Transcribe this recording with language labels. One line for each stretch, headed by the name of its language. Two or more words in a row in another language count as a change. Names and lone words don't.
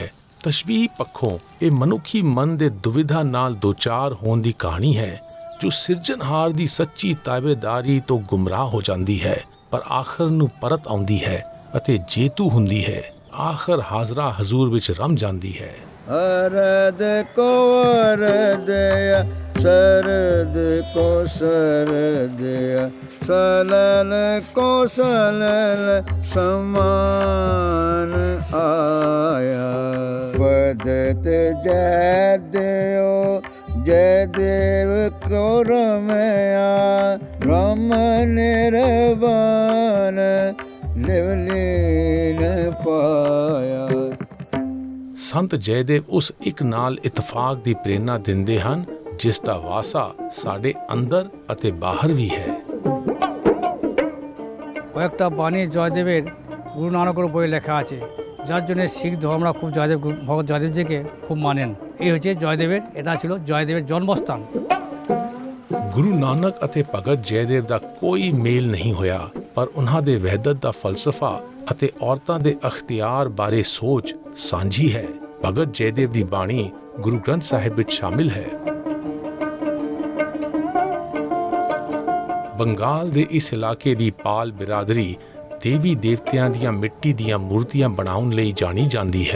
Punjabi: ਤਸ਼ਬੀਹ ਪੱਖੋਂ ਇਹ ਮਨੁੱਖੀ ਮਨ ਦੇ ਦੁਵਿਧਾ ਨਾਲ ਦੋਚਾਰ ਹੋਣ ਦੀ ਕਹਾਣੀ ਹੈ, ਜੋ ਸਿਰਜਣਹਾਰ ਦੀ ਸੱਚੀ ਤਾਬੇਦਾਰੀ ਤੋਂ ਗੁੰਮਰਾਹ ਹੋ ਜਾਂਦੀ ਹੈ, ਪਰ ਆਖਰ ਨੂੰ ਪਰਤ ਆਉਂਦੀ ਹੈ ਅਤੇ ਜੇਤੂ ਹੁੰਦੀ ਹੈ। ਆਖਰ ਹਾਜ਼ਰਾ ਹਜ਼ੂਰ ਵਿੱਚ ਰਮ ਜਾਂਦੀ ਹੈ। ਅਰਦ ਕੋ ਅਰਦਯਾ ਸ਼ਰਦ ਕੋ ਸ਼ਰਦਯਾ ਸਲਲ ਕੋ ਸਲਲ ਸਮਾਨ ਆਯਾ ਬਦਤ ਜਯਦੇਵ ਜਯਦੇਵ ਕੋ ਰਮਯਾ ਰਮ ਨਿਰਵਾਣ ਲਿਵਲੀਨ ਪਾਯਾ। ਸੰਤ ਜੈਦੇਵ ਉਸ ਇੱਕ ਨਾਲ ਇਤਫਾਕ ਦੀ ਪ੍ਰੇਰਣਾ ਦਿੰਦੇ ਹਨ ਜਿਸ ਦਾ ਵਾਸਾ ਸਾਡੇ ਅੰਦਰ ਅਤੇ ਬਾਹਰ ਵੀ ਹੈ।
Bangla: কয়েকটা বাণী জয়দেবের গুরু নানকের বইয়ে লেখা আছে, যার জন্য শিখ ধর্মরা খুব ভগৎ জয়দেবজিকে খুব মানেন। এই হচ্ছে জয়দেবের, এটা ছিল জয়দেবের জন্মস্থান।
Punjabi: ਗੁਰੂ ਨਾਨਕ ਅਤੇ ਭਗਤ ਜੈਦੇਵ ਦਾ ਕੋਈ ਮੇਲ ਨਹੀਂ ਹੋਇਆ, ਪਰ ਉਹਨਾਂ ਦੇ ਵਹਿਦਤ ਦਾ ਫਲਸਫਾ ਅਤੇ ਔਰਤਾਂ ਦੇ ਅਖਤਿਆਰ ਬਾਰੇ ਸੋਚ ਸਾਂਝੀ ਹੈ। ਭਗਤ ਜੈਦੇਵ ਦੀ ਬਾਣੀ ਗੁਰੂ ਗ੍ਰੰਥ ਸਾਹਿਬ ਵਿੱਚ ਸ਼ਾਮਿਲ ਹੈ। ਬੰਗਾਲ ਦੇ ਇਸ ਇਲਾਕੇ ਦੀ ਪਾਲ ਬਿਰਾਦਰੀ ਦੇਵੀ ਦੇਵਤਿਆਂ ਦੀਆਂ ਮਿੱਟੀ ਦੀਆਂ ਮੂਰਤੀਆਂ ਬਣਾਉਣ ਲਈ ਜਾਣੀ ਜਾਂਦੀ ਹੈ।